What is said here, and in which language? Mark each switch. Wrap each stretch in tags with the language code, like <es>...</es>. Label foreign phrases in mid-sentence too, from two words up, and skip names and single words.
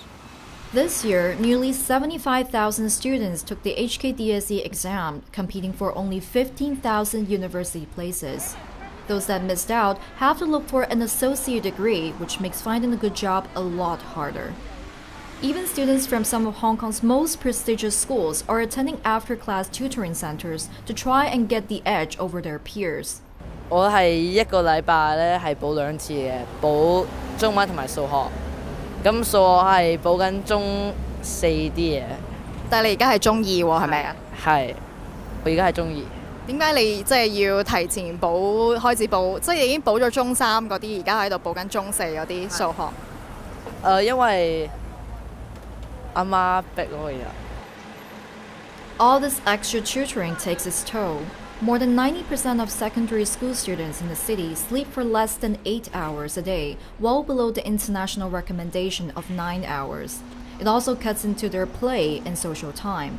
<en>This year, nearly 75,000 students took the HKDSE exam, competing for only 15,000 university places. Those that missed out have to look for an associate degree, which makes finding a good job a lot harder. Even students from some of Hong Kong's most prestigious schools are attending after-class tutoring centers to try and get the edge over their peers.</en> <yue>我係一個禮拜咧係補2次嘅，補中文同埋數學。咁數學係補緊中4啲嘅，但係你而家係中二喎，係咪啊？係，我而家係中二。點解你即係要提前開始補，即係已經補咗中三嗰啲，而家喺度補緊中四嗰啲數學？因為阿媽逼我嘅。</yue> <en>All this extra tutoring takes its toll. More than 90% of secondary school students in the city sleep for less than 8 hours a day, well below the international recommendation of 9 hours. It also cuts into their play and social time.</en>